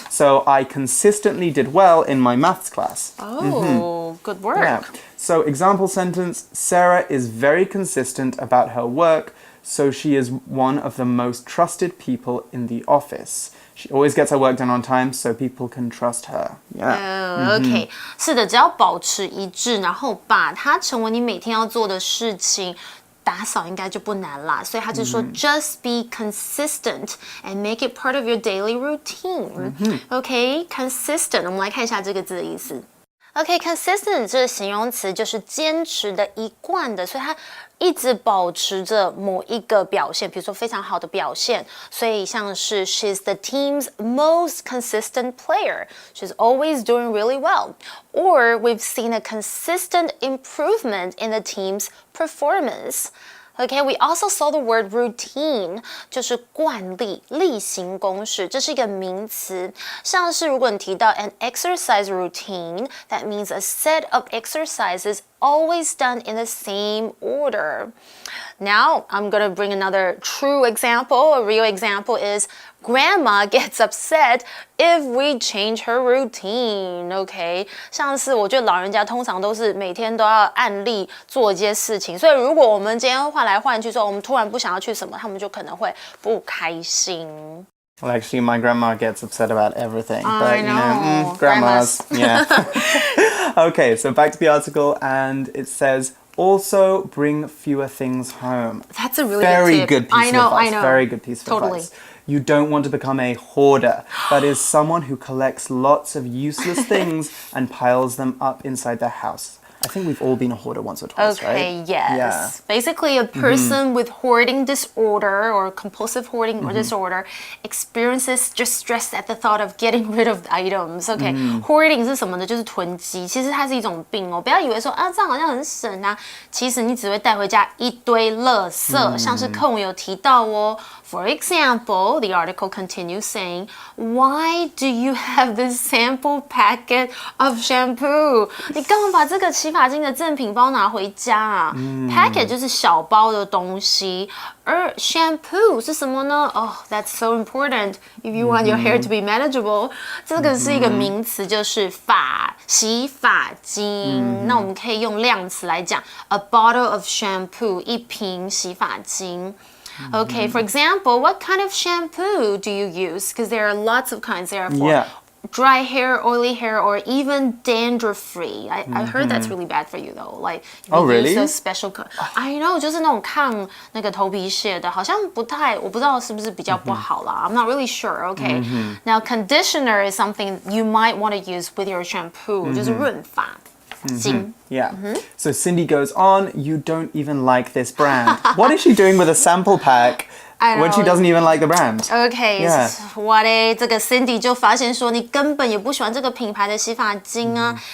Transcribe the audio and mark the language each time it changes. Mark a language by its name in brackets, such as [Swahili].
[English] So I consistently did well in my maths class. Oh, good work. Yeah. So example sentence, Sarah is very consistent about her work, so she is one of the most trusted people in the office. She always gets her work done on time, so people can trust her. Yeah. [Chinese] OK， 是的，只要保持一致，然后把它成为你每天要做的事情。打扫应该就不难啦，所以他就说 [English] just be consistent and make it part of your daily routine. [Chinese] OK, consistent， 我们来看一下这个字的意思。OK, consistent 这个形容词就是坚持的、一贯的，所以它一直保持着某一个表现，比如说非常好的表现，所以像是 [English] she's the team's most consistent player. She's always doing really well. Or we've seen a consistent improvement in the team's performance. Okay, we also saw the word routine, [Chinese] 就是惯例、例行公事，这是一个名词。像是如果你提到 [English] an exercise routine, that means a set of exercises always done in the same order. Now, I'm going to bring another true example. A real example is Grandma gets upset if we change her routine. [Chinese] Okay, 像是我觉得老人家通常都是每天都要按例做一些事情，所以如果我们今天换来换去之后，我们突然不想要去什么，他们就可能会不开心。 [English] Well, actually, my grandma gets upset about everything. I But, know. Grandmas. Yeah. Okay, so back to the article, and it says, also bring fewer things home. That's a really Very good tip. good piece of advice. I know. Very good piece of Totally. advice. You don't want to become a hoarder. That is someone who collects lots of useless things and piles them up inside their house. I think we've all been a hoarder once or twice, right? Okay, yes. Yeah. Basically, a person with hoarding disorder or compulsive hoarding or disorder experiences just stress at the thought of getting rid of items. [Chinese] Okay, hoarding 是什么呢？就是囤积。其实它是一种病哦，不要以为说啊这样好像很省啊，其实你只会带回家一堆垃圾。像是课文有提到哦。 [English] For example, the article continues saying, "Why do you have this sample packet of shampoo?" [Chinese] 你干嘛把这个洗发精的赠品包拿回家啊？Packet 就是小包的东西，而 shampoo 是什么呢？ [English] Oh, that's so important if you want your hair to be manageable. [Chinese] 这个是一个名词，就是洗发精。那我们可以用量词来讲 ， [English] a bottle of shampoo [Chinese] 一瓶洗发精。 [English] Okay, for example, what kind of shampoo do you use? Because there are lots of kinds. There are for dry hair, oily hair, or even dandruff-free. I heard that's really bad for you though. Like, you really? use a special. [Chinese] I know, 就是那种抗那个头皮屑的，好像不太，我不知道是不是比较不好啦。 [English] I'm not really sure. Okay. Now, conditioner is something you might want to use with your shampoo. [Chinese] 就是润发精。 [English] Yeah. So Cindy goes on, you don't even like this brand. What is she doing with a sample pack when she doesn't even like the brand? [Chinese] Okay, what 这个 Cindy 就发现说你根本也不喜欢这个品牌的洗发精啊。